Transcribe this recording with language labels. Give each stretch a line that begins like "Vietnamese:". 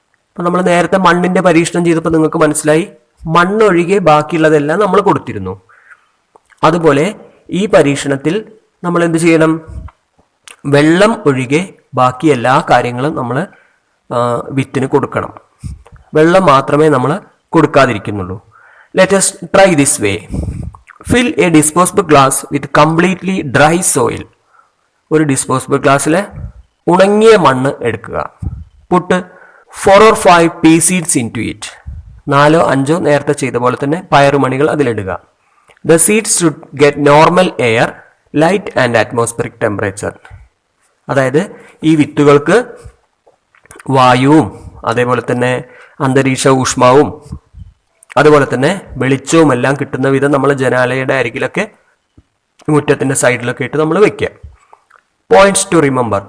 Malayalam: അപ്പം നമ്മൾ നേരത്തെ മണ്ണിൻ്റെ പരീക്ഷണം ചെയ്തപ്പോൾ നിങ്ങൾക്ക് മനസ്സിലായി, മണ്ണൊഴികെ ബാക്കിയുള്ളതെല്ലാം നമ്മൾ കൊടുത്തിരുന്നു. അതുപോലെ ഈ പരീക്ഷണത്തിൽ നമ്മൾ എന്ത് ചെയ്യണം? വെള്ളം ഒഴികെ ബാക്കി എല്ലാ കാര്യങ്ങളും നമ്മൾ വിത്തിന് കൊടുക്കണം. വെള്ളം മാത്രമേ നമ്മൾ കൊടുക്കാതിരിക്കുന്നുള്ളൂ.
English: Let us try this way. Fill a disposable glass with completely dry soil.
Malayalam: ഒരു ഡിസ്പോസിബിൾ ഗ്ലാസ്സിൽ ഉണങ്ങിയ മണ്ണ് എടുക്കുക.
English: Put 4 or 5 pea seeds into it.
Malayalam: 4-5 നേരത്തെ ചെയ്ത പോലെ തന്നെ പയറുമണികൾ അതിലിടുക.
English: The seeds should get normal air, light and atmospheric temperature.
Malayalam: അതായത് ഈ വിത്തുകൾക്ക് വായുവും അതേപോലെ തന്നെ അന്തരീക്ഷ ഊഷ്മാവും അതുപോലെ തന്നെ വെളിച്ചവും എല്ലാം കിട്ടുന്ന വിധം നമ്മൾ ജനാലയുടെ അരികിലൊക്കെ മുറ്റത്തിൻ്റെ സൈഡിലൊക്കെ ഇട്ട് നമ്മൾ വെക്കുക.
English: Points to remember.